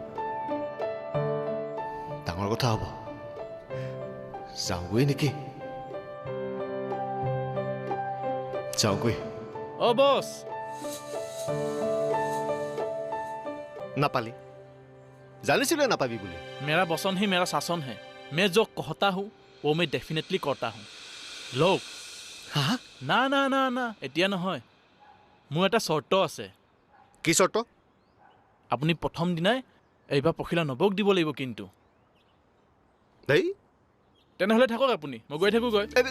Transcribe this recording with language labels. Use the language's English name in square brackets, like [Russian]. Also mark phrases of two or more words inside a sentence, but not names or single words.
[Assamese] ডাঙৰ কথা হ'ব। যাওঁগৈ নেকি? যাওঁগৈ। অ' বছ, নাপালি? জানিছিলে নাপাবি বুলি। [Hindi] मेरा बसन ही मेरा शासन है। मैं जो कहता हूँ वो मैं डेफिनेटली करता हूँ। [Assamese] লওক। হা? না না না না, এতিয়া নহয়। মোৰ এটা চৰ্ত আছে। কি চৰ্ত? আপুনি প্ৰথম দিনাই এইবাৰ পখিলা নবক দিব লাগিব কিন্তু। দেই তেনেহ'লে থাকক আপুনি, মই গৈ থাকোঁগৈ।